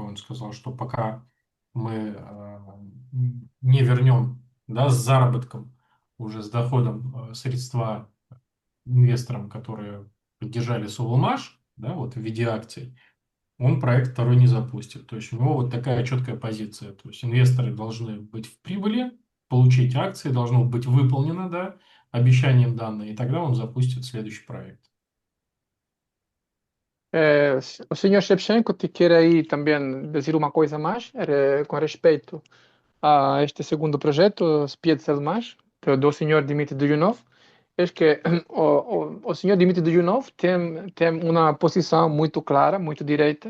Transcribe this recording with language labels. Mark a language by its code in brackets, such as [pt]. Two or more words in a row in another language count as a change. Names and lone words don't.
[ru] Он сказал, что пока мы не вернем, да, с заработком, уже с доходом средства инвесторам, которые поддержали Совлмаш, да, вот в виде акций, он проект второй не запустит. То есть у него вот такая четкая позиция. То есть инвесторы должны быть в прибыли, получить акции, должно быть выполнено, да, обещанием данное, и тогда он запустит следующий проект. [pt] O senhor Shevchenko te quer aí também dizer uma coisa mais com respeito a este segundo projeto, Spiezelmash, do senhor Dmitry Duyunov. É que o senhor Dmitry Duyunov tem uma posição muito clara, muito direita.